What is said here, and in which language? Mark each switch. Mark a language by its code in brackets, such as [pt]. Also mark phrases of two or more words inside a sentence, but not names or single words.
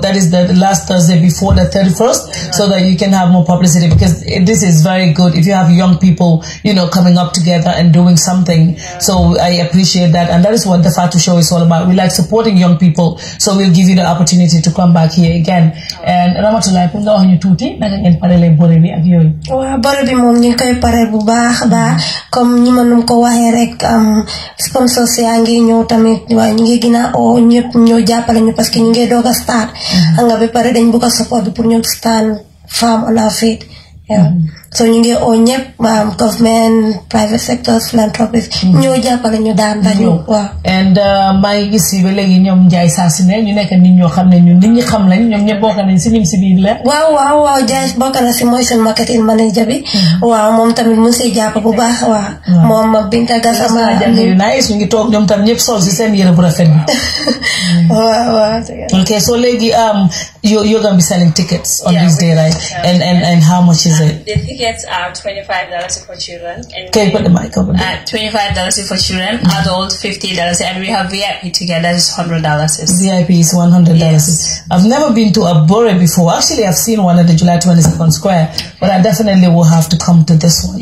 [en] That is the last Thursday before the 31st, so that you can have more publicity, because this is very good if you have young people, coming up together and doing something. So I appreciate that, and that is what the Fatu Show is all about. We like supporting young people, so we'll give you the opportunity to come back here again. [wo] And Ramatulaye, pour nga wax ñu tuuti naka ngeen parele bore bi ak yooyu. Waaw, bore bi moom ñu koy pare bu baax comme ñi mënum ko waxee rek sponsors yaa ngi ñëw tamit waaye ñu ngi gina o ñëpp ñoo jàppale ñu parce que ñu ngi doog a start nga ba pare dañ bëgg a support pour ñu [en] stand firm on our feet. [wo] Yeah. So ñu ngi o ñëpp [en] government, private sectors, philanthropists [wo] ñoo jàppale ñu daan dañu waaw. And maa ngi gis yi ba léegi ñoom Njaay saa si ne ñu nekk nit ñoo xam ne ñun nit ñi xam lañ ñoom ñëpp bokk nañ si nim si biir la. waaw Njaay bokk na si mooy seen [en] marketing manager [wo] bi. waaw moom tamit mu ngi siy jàpp bu baax waaw. moom Binta Gassama yu nice ñu ngi toog ñoom tam ñëpp sol si seen yére bu rafet bi. waaw. [en] Okay, so léegi you're gonna be selling tickets on this day, right? And how much is it? The tickets are $25 for children. Okay, put the mic over there. $25 for children, adult $50, and we have VIP ticket that is $100. VIP is $100. Yes. I've never been to a bore before. Actually, I've seen one at the July 22nd Square, but I definitely will have to come to this one.